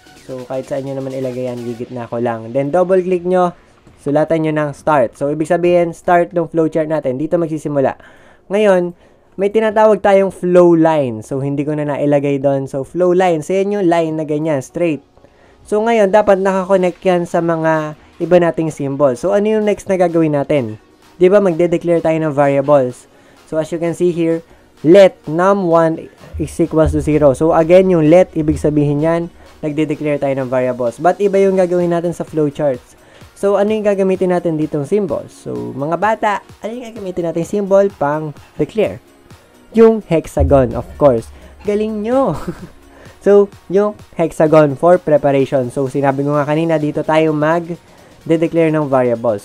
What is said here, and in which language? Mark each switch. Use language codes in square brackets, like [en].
[tl] So, kahit saan nyo naman ilagay yan, gigitna ko lang. Then, double click nyo, sulatan nyo ng start. So, ibig sabihin, start ng flowchart natin. Dito magsisimula. Ngayon, may tinatawag tayong flow line. So, hindi ko na nailagay doon. So, flow line. So, yan yung line na ganyan, straight. So, ngayon, dapat nakakonect yan sa mga iba nating symbol. So, ano yung next na gagawin natin? Diba, magde-declare tayo ng variables. [en] So, as you can see here, let num1 is equals to 0. [tl] So, again, yung let, ibig sabihin yan, nagde-declare tayo ng variables. But iba yung gagawin natin sa flowcharts. So, ano yung gagamitin natin ditong symbols? So, mga bata, ano yung gagamitin natin symbol pang declare? Yung hexagon, of course. Galing nyo! So, yung hexagon for preparation. So, sinabi ko nga kanina, dito tayo mag-declare ng variable.